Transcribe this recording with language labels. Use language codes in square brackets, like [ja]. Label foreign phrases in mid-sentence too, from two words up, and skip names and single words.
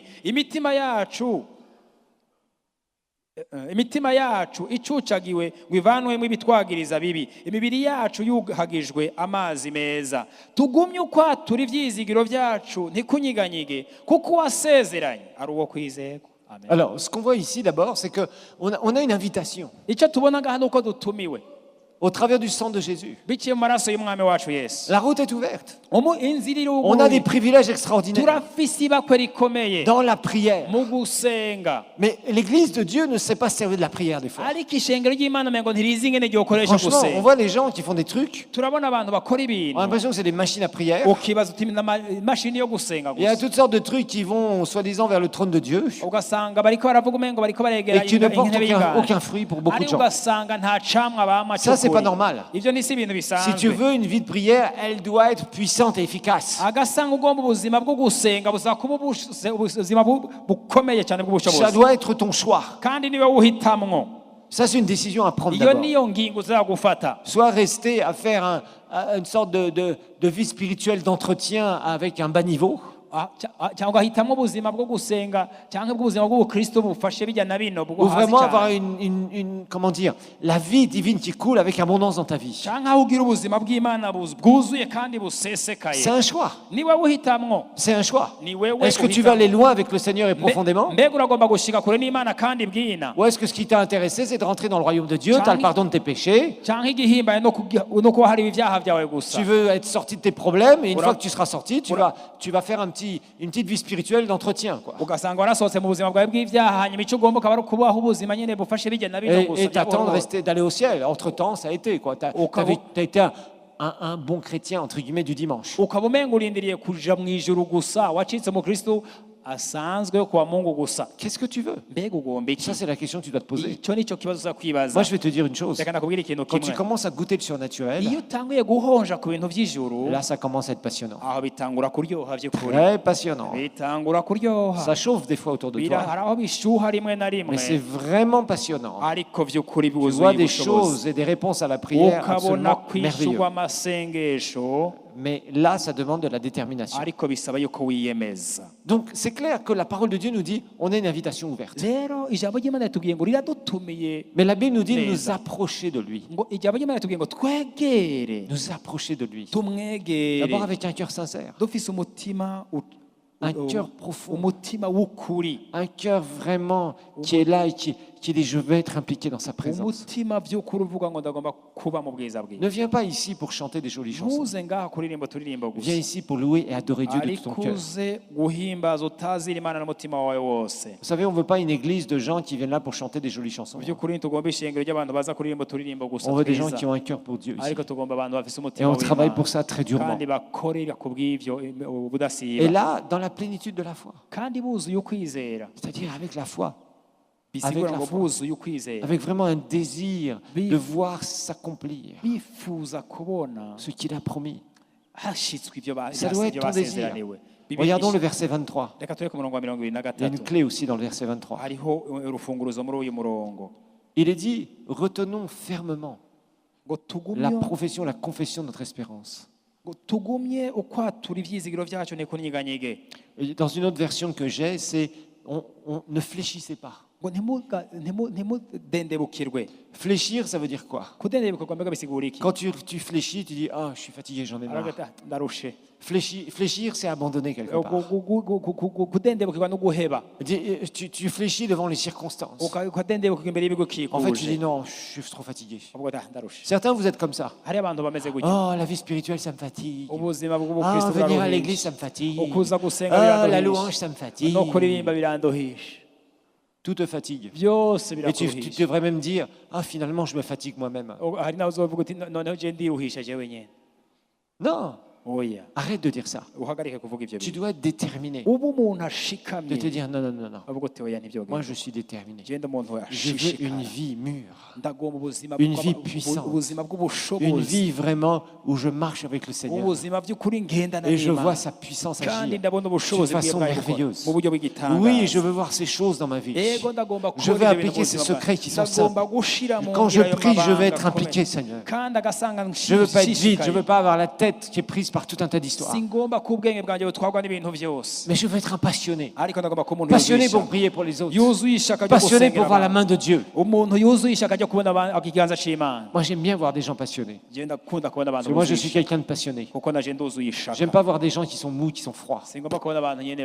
[rn] Imitima yacu icucagiwe ngo ivanwemo ibitwagiriza bibi, imibiri yacu yuhagijwe amazi meza. Tugumye ukwatura ivyizigiro vyacu ntikunyiganyige, kuko wasezeranye ari uwo kwizerwa. Amen. [fr] Alors, ce qu'on voit ici d'abord, c'est qu'on a une invitation [rn] Icyo tubona ngaha nuko dutumiwe [fr] au travers du sang de Jésus. [rn] biciye mu maraso y'umwami wacu Yesu. [fr] La route est ouverte. [rn] Inzira [fr] On a des [rn] iruguruye, [fr] privilèges extraordinaires [rn] turafise ibakwe rikomeye [fr] dans la prière. [rn] mu gusenga. [fr] Mais l'Église de Dieu ne sait pas servir de la prière des fois. [rn] Ariko ishengero ry'Imana mengo ntirizi ingene ryokoresha [fr] Franchement, on [rn] gusenga. [fr] voit les gens qui font des trucs, [rn] Turabona abantu bakora [fr] on a [rn] ibintu [fr] l'impression que c'est des machines à prière. [rn] ukibaza uti imashini yo gusenga [fr] Il y a [rn] gusa, [fr] toutes sortes de trucs qui vont soi-disant vers le trône de Dieu [rn] ugasanga bariko baravuga umengo bariko baregera [fr] et qui ne portent [rn] intebe [fr] aucun [rn] y'ingano, [fr] fruit pour beaucoup de [rn] ariko [fr] gens. [rn] ugasanga nta camwa bama [fr] Ça, c'est pas [rn] cy'ukuri. [fr] normal. [rn] Ivyo ni si ibintu [fr] Si tu [rn] bisanzwe. [fr] veux une vie de prière, elle doit être puissante et efficace. [rn] Agasanga ugomba ubuzima bwo gusenga buzaba kuba ubuzima bukomeye cyane [fr] Ça [rn] bw'ubushobozi, [fr] doit être ton choix. [rn] kandi niwe wuhitamwo. [fr] Ça, c'est une décision à prendre [rn] Iyo [fr] d'abord. [rn] niyo ngingo uzagufata. [fr] Soit rester à faire une sorte de vie spirituelle d'entretien avec un bas niveau, [rn] cyangwa ugahitamwo ubuzima bwo gusenga cyangwa ubuzima bw'ubukristo bufashe bijya na bino bwo [fr] ou [rn] hasi [fr] vraiment avoir [rn] cyane, [fr] comment dire, la vie divine qui coule avec abondance dans ta vie. [rn] cyangwa aho ugira ubuzima bw'Imana bwuzuye kandi busesekaye. [fr] C'est un choix. [rn] Niwe wuhitamwo. [fr] C'est un choix. [rn] Ni wewe [fr] Est-ce que tu vas [rn] uhitamo. [fr] aller loin avec le Seigneur et profondément? [rn] Mbega uragomba gushika kure n'Imana kandi bwina, [fr] Ou est-ce que ce qui t'a intéressé, c'est de rentrer dans le royaume de Dieu, tu as le pardon de tes péchés, [rn] cyangwa igihimbaye no kuba hari ibyaha byawe gusa. [fr] tu veux être sorti de tes problèmes, et une Voilà. fois que tu seras sorti, tu vas faire une petite vie spirituelle d'entretien, quoi. [rn] Ugasanga warasohotse mu buzima bwawe bw'ibyaha, hanyuma icyo ugomba ukaba ari ukubaho ubuzima nyine bufashe bijya na bino gusa. [fr] Et t'attends d'aller au ciel. Entre-temps, ça a été, quoi. T'as été un bon chrétien, entre guillemets, du dimanche. [rn] ukaba umenga urindiriye kuja mu ijuru gusa, wacitse mu Kristo asanzwe [sw] kwa Mungu [rn] gusa. [fr] Qu'est-ce que tu veux? [rn] Mbega ugomba iki? [fr] Ça, c'est la question que tu dois te poser. [rn] Icyo nicyo kibazo uza kwibaza. [fr] Moi, je vais te dire une chose. [rn] Reka nakubwira ikintu [fr] Quand tu [rn] kimwe. [fr] commences à goûter le surnaturel, [rn] Iyo utanguye guhonja ku bintu by'ijuru, [fr] là, ça commence à être passionnant. [rn] aho bitangura kuryoha by'ukuri. [fr] Très passionnant. [rn] Bitangura kuryoha. [fr] Ça chauffe des fois autour de toi. [rn] Hari aho bishuha rimwe na rimwe. [fr] Mais c'est vraiment passionnant. [rn] Ariko by'ukuri [fr] Tu vois [rn] byuzuye [fr] des [rn] ubushobozi. [fr] choses et des réponses à la prière [rn] Ukabona [fr] absolument [rn] kwishurwa [fr] merveilleuses. [rn] amasengesho, [fr] Mais là, ça demande de la détermination. [rn] ariko bisaba yuko wiyemeza. [fr] Donc, c'est clair que la parole de Dieu nous dit, on a une invitation ouverte. [rn] Rero ijambo ry'Imana ritubwiye ngo riradutumiye, [fr] Mais la Bible nous dit de nous [rn] Neza. [fr] approcher de lui. [rn] ngo ijambo ry'Imana ritubwiye ngo twegere [fr] Nous approcher de lui. [rn] tumwegere [fr] D'abord avec un cœur sincère, [rn] dufise umutima [fr] un cœur profond, [rn] umutima w'ukuri, [fr] un cœur vraiment qui est là et qui dit je veux être impliqué dans sa présence. [rn] umutima by'ukuri uvuga ngo ndagomba kuba mu bwiza bwe. [fr] Ne viens pas ici pour chanter des jolies chansons. [rn] Ntuze ngaha kuririmba turirimbo [fr] Viens [rn] gusa, [fr] ici pour louer et adorer Dieu de tout ton [rn] ariko [fr] cœur. [rn] uze guhimbaza utazira Imana n'umutima wawe wose. [fr] Vous savez, on ne veut pas une église de gens qui viennent là pour chanter des jolies chansons. [rn] Mu by'ukuri ntitugomba ishengero ry'abantu baza kuririmba turirimbo gusa [fr] On veut des gens [rn] twiza, [fr] qui ont un cœur pour Dieu ici. [rn] ariko tugomba abantu bafise [fr] Et [rn] umutima [fr] on travaille [rn] w'Imana [fr] pour ça très durement. [rn] kandi bakorera ku bw'ibyo [fr] Et [rn] ubudasiba, [fr] là, dans la plénitude de la foi, [rn] kandi buzuye ukwizera. [fr] c'est-à-dire avec la foi, [rn] Bisigura [fr] la [rn] ngo [fr] foi. [rn] buzuye ukwizera, [fr] avec vraiment un désir Oui. de voir s'accomplir [rn] bifuza kubona [fr] ce qu'il a promis. [rn] hashitswe ibyo [fr] Ça doit être ton désir. [rn] basezeraniwe. [fr] Regardons le verset 23. [rn] Reka turebe ku murongo wa 23. [fr] Il y a une clé aussi dans le verset 23. [rn] hariho urufunguruzo muri uyu murongo [fr] Il est dit, retenons fermement [rn] ngo [fr] la [rn] tugumye [fr] profession, la confession de notre espérance. [rn] ngo tugumye ukwatura ivyizigiro vyacu ntikunyiganyige. [fr] Et dans une autre version que j'ai, c'est on ne fléchissez pas. [rn] ngo ntimudendebukirwe. [fr] Fléchir, ça veut dire quoi? [rn] Kudendebuka mbega bisigura iki? [fr] Quand tu fléchis, tu dis, ah, je suis fatigué, j'en ai marre. [rn] Aragata, ndarushe. [fr] Fléchir, c'est abandonner quelque part. [rn] Kudendebukirwa no guheba. [fr] Tu fléchis devant les circonstances. [rn] Ukadendebuka imbere [fr] En fait, tu dis, [rn] y'ibigukikuje. [fr] non, je suis trop fatigué. [rn] Uvuga ati, ndarushe. [fr] Certains, vous êtes comme ça. [rn] Hari abantu bameze gutya. [fr] Oh, la vie spirituelle, ça me fatigue. [rn] Ubuzima [fr] Ah, [rn] bw'ubukristo [fr] venir à [rn] buraruhisha. [fr] l'église, ça me fatigue. [rn] Ukuza gusenga [fr] Ah, la [rn] biranduhisha. [fr] louange, ça me fatigue. [rn] No kuririmba biranduhisha. [fr] Tout te fatigue. [rn] Byose [fr] Et tu [rn] birakuruhisha. [fr] devrais même dire, ah, finalement, je me fatigue moi-même. [rn] Hari nawe uzovuga uti noneho je ndiruhisha jewe nyene. [fr] Non, [rn] oya [fr] Arrête de dire ça. [rn] uhagarike kuvuga ivyo [fr] Tu [rn] bintu [fr] dois être déterminé [rn] uba umuntu [fr] de [rn] ashikamye [fr] te dire non, non, non, non. [rn] avuga uti oya ntivyo [fr] Moi, je suis déterminé. [rn] genda umuntu [fr] Je veux une [rn] ashishikara [fr] vie mûre. [rn] ndagomba ubuzima [fr] Une vie puissante. [rn] ubuzima [fr] Une [rn] bw'ubushobozi [fr] vie vraiment où je marche avec le Seigneur. [rn] ubuzima by'ukuri ngendana [fr] Et je vois [rn] n'Imana [fr] sa puissance [rn] kandi [fr] agir [rn] ndabona [fr] d'une [rn] ubushobozi bwe [fr] façon [rn] bwayo gukora [fr] merveilleuse. [rn] mu buryo bw'igitangaza [fr] Oui, je veux voir ces choses dans ma vie. [rn] Ego ndagomba [fr] Je [rn] kubona [fr] veux [rn] ibyo bintu [fr] appliquer [rn] mu [fr] ces [rn] buzima [fr] secrets [rn] bwanjye. [fr] qui sont [rn] ndagomba [fr] simples. [rn] gushira mu [fr] Quand je [rn] nzira ayo [fr] prie, je veux [rn] mabanga [fr] être [rn] akomeye. [fr] impliqué, Seigneur. [rn] kandi agasanga [fr] Je ne veux pas être vide, je ne [rn] nshishikaye. [fr] veux pas avoir la tête qui est prise par tout un tas d'histoires. [rn] singomba ko ubwenge bwanjye butwarwa n'ibintu byose [fr] Mais je veux être un passionné. [rn] ariko ndagomba kuba umuntu [fr] Passionné [rn] yuzuye [fr] pour [rn] ishaka. [fr] prier pour les autres. [rn] yuzuye ishaka ryo [fr] Passionné [rn] gusengera [fr] pour voir la [rn] abantu. [fr] main de Dieu. [rn] umuntu yuzuye ishaka ryo kubona ikiganza cy'Imana [fr] Moi, j'aime bien voir des gens passionnés. [rn] je ndakunda kubona [fr] Parce [rn] abantu [fr] que moi, je [rn] buzuye [fr] suis [rn] ishaka. [fr] quelqu'un de passionné. [rn] kuko naje nduzuye ishaka [fr] J'aime pas voir des gens qui sont mous, qui sont froids. [rn] singomba kubona abantu nyene